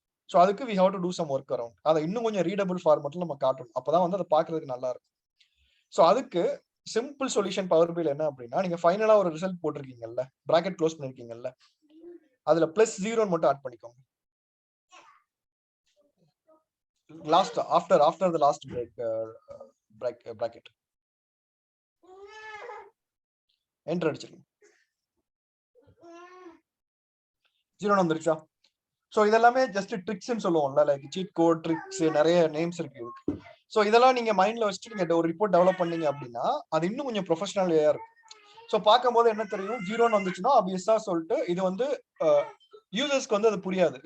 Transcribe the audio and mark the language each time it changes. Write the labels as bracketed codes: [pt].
[ta] So அதுக்கு [en] We have to do some work around. [ta] அதை இன்னும் கொஞ்சம் ரீடபிள் ஃபார்மேட்ல நம்ம காட்டணும், அப்பதான் வந்து அதை பார்க்கறதுக்கு நல்லா இருக்கும். ஸோ அதுக்கு சிம்பிள் சொல்யூஷன் பவர் பில் என்ன அப்படின்னா, நீங்க ஃபைனலா ஒரு ரிசல்ட் போட்டிருக்கீங்கல்ல, பிராக்கெட் க்ளோஸ் பண்ணிருக்கீங்கல்ல, அதுல +0 மட்டும் ஆட் பண்ணிக்கோங்க. [en] Last after the last bracket enter [ta] அடிச்சிருங்க. 0 வந்துருச்சா? சோ இதெல்லாமே ஜஸ்ட் ட்ரிக்ஸ்னு சொல்லுவோம்ல, லைக் சீட் கோட் ட்ரிக்ஸ், நிறைய நேம்ஸ் இருக்கு. சோ இதெல்லாம் நீங்க மைண்ட்ல வச்சுட்டு நீங்க ஒரு ரிப்போர்ட் டெவலப் பண்ணீங்க அப்படின்னா அது இன்னும் கொஞ்சம் ப்ரொஃபஷனல் வேயா இருக்கும். சோ பார்க்கும்போது என்ன தெரியும், 0 வந்துச்சுன்னா ஆப்வியஸா சொல்லிட்டு இது வந்து யூசர்ஸ்க்கு வந்து அது புரியாது.